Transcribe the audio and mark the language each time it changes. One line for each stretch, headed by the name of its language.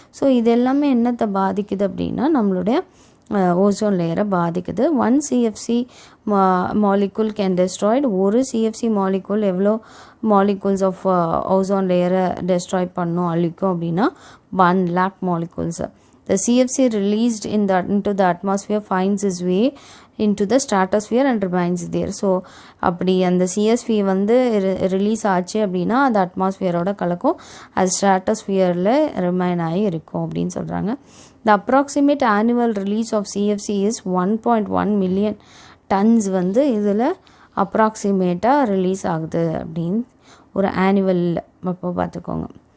Tamil: So இது எல்லாமே என்னத்தை பாதிக்குது அப்படின்னா நம்மளுடைய ஓசோன் லேயரை பாதிக்குது.
English: 1 CFC molecule can destroyed.
Tamil: ஒரு சிஎஃப்சி மாலிகுல் எவ்வளோ மாலிகுல்ஸ் ஆஃப் ஓசோன் லேயரை டெஸ்ட்ராய் பண்ணும், அழிக்கும் அப்படின்னா
English: 1 lakh molecules. The CFC released into the atmosphere finds its way into the stratosphere and remains there.
Tamil: So அப்படி அந்த சிஎஸ்பி வந்து ரிலீஸ் ஆச்சு அப்படின்னா அது அட்மாஸ்ஃபியரோட கலக்கும், அது ஸ்ட்ராட்டோஸ்ஃபியரில் ரிமைன் ஆகி இருக்கும் அப்படின்னு சொல்கிறாங்க.
English: The approximate annual release of CFC is 1.1 million tons
Tamil: வந்து இதில் அப்ராக்சிமேட்டாக ரிலீஸ் ஆகுது அப்படின்னு ஒரு ஆனுவல் அப்போ பார்த்துக்கோங்க.